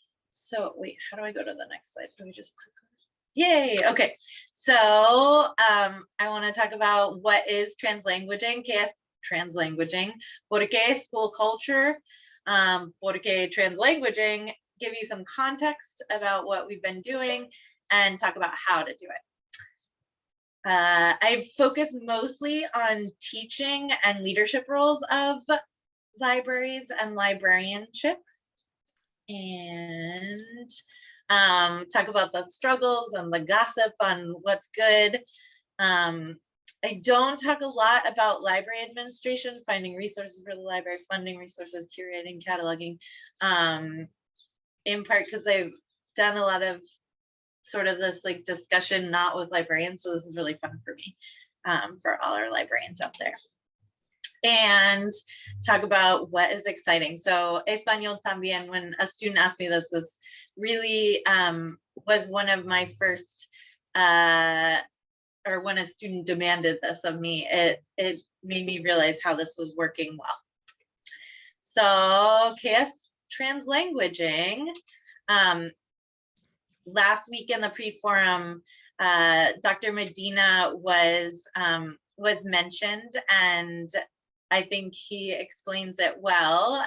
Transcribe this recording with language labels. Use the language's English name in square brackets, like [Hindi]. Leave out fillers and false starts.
[English] So wait, how do I go to the next slide? Do we just click on it? Yay, okay. So I want to talk about what is translanguaging. [Spanish] ¿Qué es translanguaging? ¿Por qué [English] school culture? [Spanish] ¿Por qué translanguaging? [English] Give you some context about what we've been doing and talk about how to do it. I've focused mostly on teaching and leadership roles of libraries and librarianship, and talk about the struggles and the gossip on what's good. I don't talk a lot about library administration, finding resources for the library, funding resources, curating, cataloging, in part because I've done a lot of sort of this like discussion not with librarians, so this is really fun for me, for all our librarians out there. And talk about what is exciting. So [Spanish] Español también, [English] when a student asked me this really was one of my first, or when a student demanded this of me, it made me realize how this was working well. [Spanish] So ¿qué es translanguaging? [English] Last week in the pre-forum, Dr. Medina was mentioned, and I think he explains it well.